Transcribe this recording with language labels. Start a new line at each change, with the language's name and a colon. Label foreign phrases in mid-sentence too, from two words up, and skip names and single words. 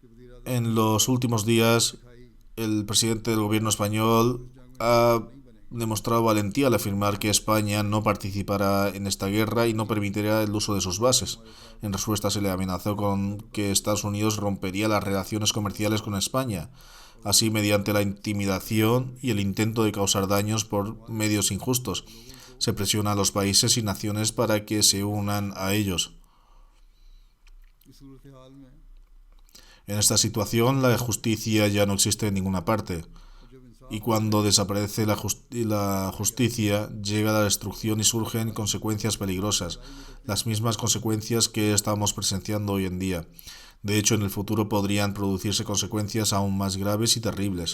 Spanish: En los últimos días, el presidente del gobierno español ha demostrado valentía al afirmar que España no participará en esta guerra y no permitirá el uso de sus bases. En respuesta se le amenazó con que Estados Unidos rompería las relaciones comerciales con España, así mediante la intimidación y el intento de causar daños por medios injustos. Se presiona a los países y naciones para que se unan a ellos.
Urdu: اس صورت حال میں
Spanish: En esta situación, la justicia ya no existe en ninguna parte. Y cuando desaparece la justicia, llega la destrucción y surgen consecuencias peligrosas, las mismas consecuencias que estamos presenciando hoy en día. De hecho, en el futuro podrían producirse consecuencias aún más graves y terribles.